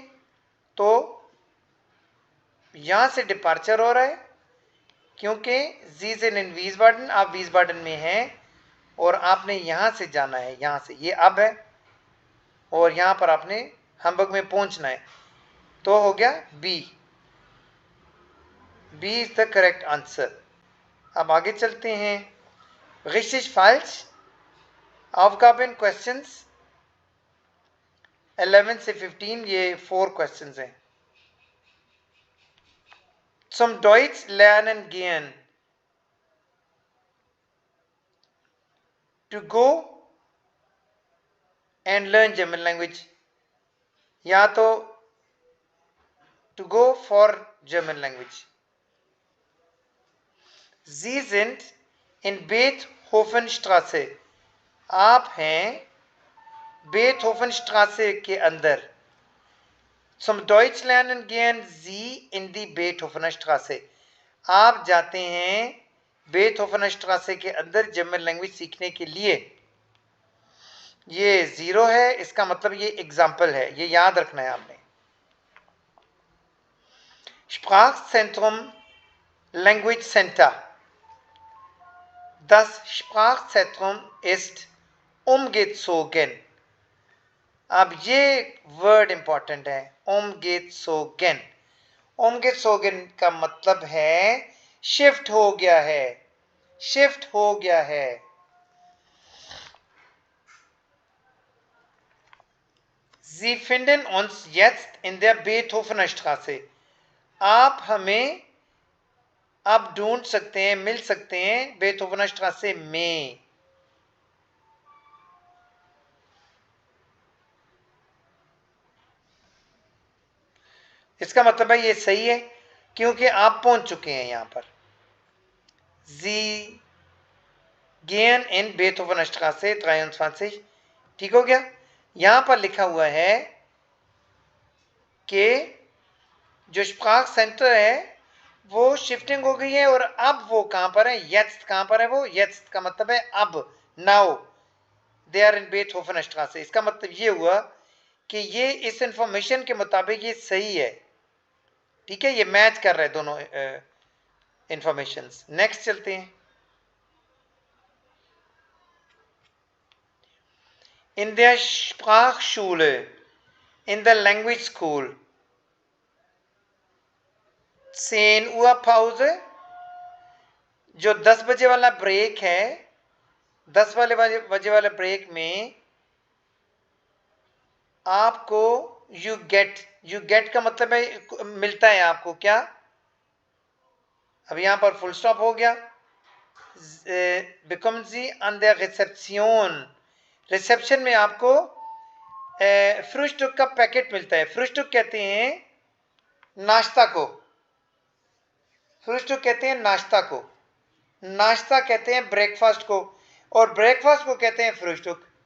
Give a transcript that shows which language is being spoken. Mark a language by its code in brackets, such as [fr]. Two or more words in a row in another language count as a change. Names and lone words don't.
[hi] तो यहां से डिपार्चर हो रहा है क्योंकि जी से इन वीसबाडन, आप वीसबाडन में हैं और आपने यहां से जाना है, यहां से, ये अब है, और यहां पर आपने हैम्बर्ग में पहुंचना है, तो हो गया बी। [en] B is the correct answer. [hi] अब आगे चलते हैं। [de] Richtig falsch? Aufgaben, questions? [hi] 11 से 15 ये 4 क्वेश्चंस हैं. [de] Zum Deutsch lernen gehen. [en] To go and learn German language. [hi] या तो [en] to go for German language. [de] Sie sind in Beethovenstraße. [hi] आप हैं Beethovenstraße के अंदर. [de] Zum Deutsch lernen gehen Sie in die Beethovenstraße. [hi] आप जाते हैं Beethovenstraße के अंदर [en] German language [hi] सीखने के लिए. ये 0 है, इसका मतलब ये एग्जाम्पल है, ये याद रखना है आपने. [de] Sprachzentrum [en] Language Center. [de] Das Sprachzentrum ist umgezogen. [hi] अब ये वर्ड इंपॉर्टेंट है, umgezogen. umgezogen का मतलब है शिफ्ट हो गया है, शिफ्ट हो गया है. [de] Sie finden uns jetzt in der Beethovenstraße. [hi] आप हमें अब ढूंढ सकते हैं, मिल सकते हैं बेथोवेनस्ट्रासे में. इसका मतलब है ये सही है क्योंकि आप पहुंच चुके हैं यहां पर. [de] Sie gehen in Beethovenstraße 23. [hi] ठीक हो गया. यहां पर लिखा हुआ है कि जो स्प्राख सेंटर है वो शिफ्टिंग हो गई है और अब वो कहां पर है, jetzt कहां पर है वो, jetzt का मतलब है अब, नाउ. [en] They are in [hi] बेथोवेनस्ट्रासे. इसका मतलब ये हुआ कि ये इस इंफॉर्मेशन के मुताबिक ये सही है. ठीक है, ये मैच कर रहे हैं दोनों इंफॉर्मेशंस. नेक्स्ट चलते हैं. [de] In der Sprachschule, in der [en] Language School. [de] 10 Uhr Pause. [hi] जो 10 बजे वाला ब्रेक है, 10 बजे वाले ब्रेक में आपको [en] you get [hi] का मतलब है मिलता है आपको. क्या, अब यहां पर फुल स्टॉप हो गया. bekommen Sie an der Rezeption. रिसेप्शन में आपको फ्रूस्टुक का पैकेट मिलता है. फ्रूस्टुक कहते हैं नाश्ता को, फ्रूस्टुक कहते हैं नाश्ता को, नाश्ता कहते हैं ब्रेकफास्ट को, और ब्रेकफास्ट को कहते हैं फ्रूस्टुक.